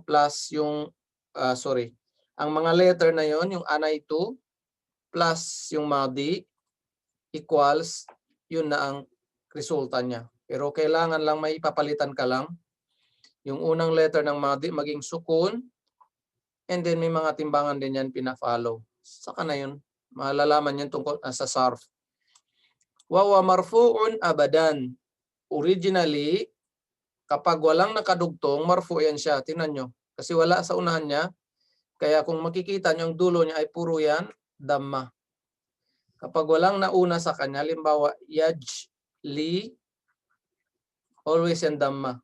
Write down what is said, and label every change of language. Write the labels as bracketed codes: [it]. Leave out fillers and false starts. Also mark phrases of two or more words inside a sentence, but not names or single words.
[tl] Plus yung, ang mga letter na yon, yung anay 2, plus yung madi, equals, yun na ang resulta niya. Pero kailangan lang may papalitan ka lang. Yung unang letter ng madi maging sukun, [en] and then [tl] may mga timbangan din yan pina-follow. Saka na yun. Malalaman yun tungkol sa sarf. [ar] Wa marfu'un abadan. [tl] Originally, kapag walang nakadugtong, marfu yan siya. Tingnan nyo. Kasi wala sa unahan niya. Kaya kung makikita nyo, ang dulo niya ay puro yan, damma. Kapag walang nauna sa kanya, limbawa, yaj, li, always yan damma.